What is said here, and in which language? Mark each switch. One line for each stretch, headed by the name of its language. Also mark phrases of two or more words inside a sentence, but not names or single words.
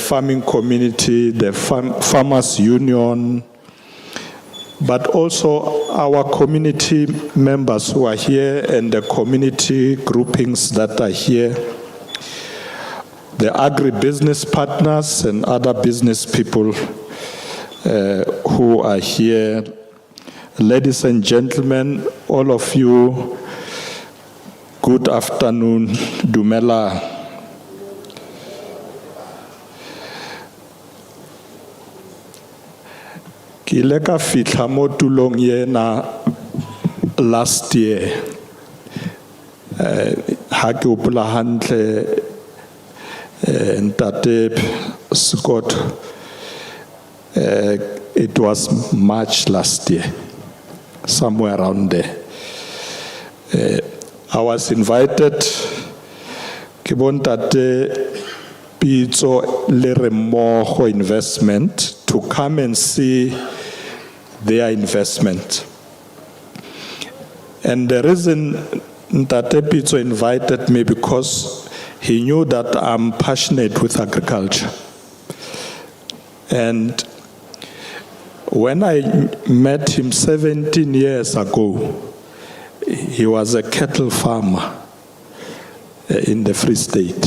English: farming community, the farmers union, but also our community members who are here and the community groupings that are here, the agribusiness partners and other business people who are here. Ladies and gentlemen, all of you, good afternoon,
Southern Sotho: Dumela. Ke ile ka fihla mo tulong yena
English: last year.
Southern Sotho: Ha ke hopola hantle ntate Scott,
English: it was March last year, somewhere around there. I was invited
Southern Sotho: ke bontate
English: Pitso le Remmoho investment to come and see their investment. And the reason Ntate Pitso invited me because he knew that I'm passionate with agriculture. And when I met him 17 years ago, he was a cattle farmer in the Free State.